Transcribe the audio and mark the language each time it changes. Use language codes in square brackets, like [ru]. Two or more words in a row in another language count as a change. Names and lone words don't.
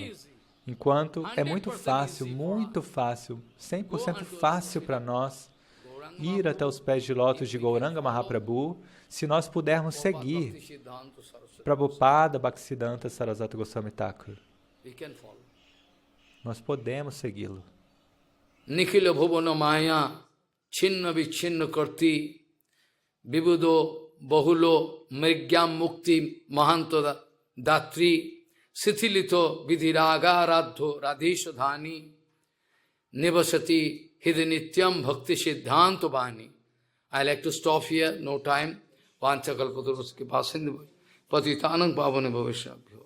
[pt] Enquanto é muito fácil, 100% fácil para nós ir até os pés de lótus de Gauranga Mahaprabhu, se nós pudermos seguir Prabhupada Bhaktisiddhanta Sarasvati Goswami Thakur. Nós podemos segui-lo. [sa] Nikhila bhuvana maya chinna vichinna karti vibudo bahulo mrigyam mukti mahanto datri Sithilito vidhiragaradho radesha dhani nivasati hidanityam bhakti siddhanta bani. [en] I like to stop here, no time. [sa] Vanchakalpatarus ke pasindu patitanang pavane bhavishya.